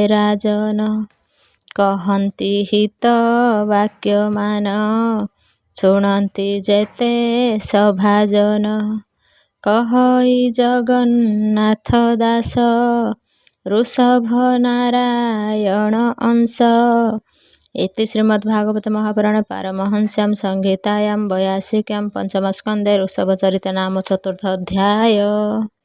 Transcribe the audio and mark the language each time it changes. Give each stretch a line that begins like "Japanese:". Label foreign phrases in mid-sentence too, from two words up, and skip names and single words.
Odia: ରାଜନ କହନ୍ତି ହିତ ବାକ୍ୟମାନ ଶୁଣନ୍ତି ଯେତେ ସଭାଜନ କହଇ ଜଗନ୍ନାଥ ଦାସ ଋଷଭ ନାରାୟଣ ଅଂଶ
Sanskrit: इति श्रीमद्भागवत महापुराण पारमहंस्यां संहितायां 82 पञ्चमस्कन्धे ऋषभचरित नाम चतुर्थ अध्याय।